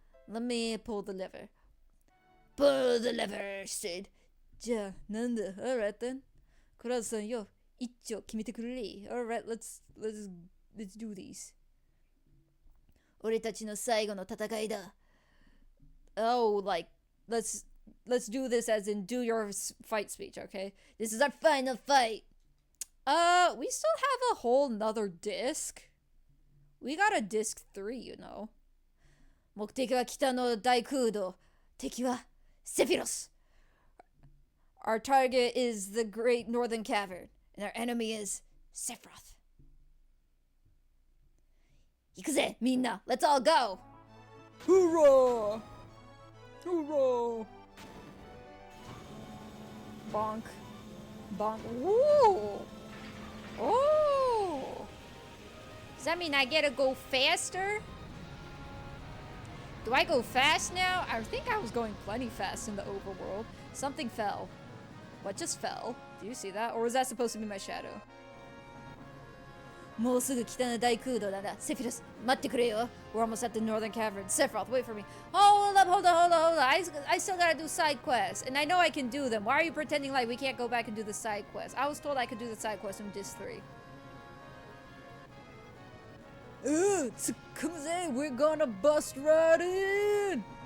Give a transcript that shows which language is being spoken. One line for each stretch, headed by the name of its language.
English: Let me pull the lever. Pull the lever, Sid.
Japanese: じゃあ、なんだ?
English: Alright then.
Japanese: クラウドさんよ、一丁決めてくれ.
English: Alright, let's do these.
Japanese: 俺たちの最後の戦いだ.
English: Oh, like, let's do this as in do your fight speech, okay? This is our final fight. We still have a whole nother disc. We got a disc 3, you know.
Japanese: 目的は北の大空洞. 敵はセフィロス.
English: Our target is the Great Northern Cavern, and our enemy is Sephiroth.
Japanese: 行くぜ、みんな.
English: Let's all go. Hoorah! Hoorah! Bonk. Bonk. Ooh! Oh! Does that mean I get to go faster? Do I go fast now? I think I was going plenty fast in the overworld. Something fell. What just fell? Do you see that? Or was that supposed to be my shadow?
Japanese: もうすぐ北の大空洞だな。セフィロス、待ってくれよ。
English: We're almost at the northern cavern. Sephiroth, wait for me. Hold up, hold on, hold on, hold on. I still gotta do side quests. And I know I can do them. Why are you pretending like we can't go back and do the side quests? I was told I could do the side quests from Disc 3. Come on, we're gonna bust right in!